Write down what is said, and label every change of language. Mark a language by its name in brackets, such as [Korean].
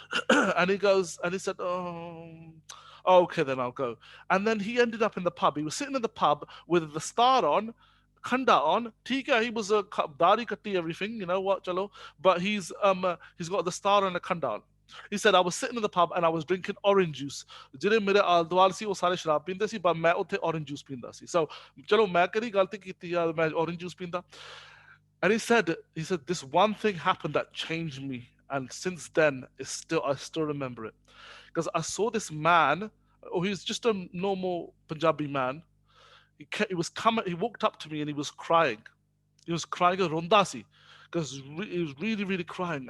[English] And he said, oh, okay, then I'll go. And then he ended up in the pub. He was sitting in the pub with the star on, khanda on. Tika, he was a dari katti, everything, you know what, chalo. But he's got the star and a khanda on. He said, I was sitting in the pub and I was drinking orange juice. [Punjabi] ਜਿਹੜੇ ਮੇਰੇ ਆਲ ਦੁਆਲ ਸੀ ਉਹ ਸਾਰੇ ਸ਼ਰਾਬ ਪੀਂਦੇ ਸੀ, ਪਰ ਮੈਂ ਉੱਥੇ orange juice ਪੀਂਦਾ ਸੀ. So ਚਲੋ ਮੈਂ ਕਿਹੜੀ ਗਲਤੀ ਕੀਤੀ ਆ, ਮੈਂ orange juice ਪੀਂਦਾ. [English] And he said this one thing happened that changed me, and since then it's still I still remember it because I saw this man, or he was just a normal Punjabi man. He was coming. He walked up to me and he was crying. He was crying a rondasi because he was really, really crying.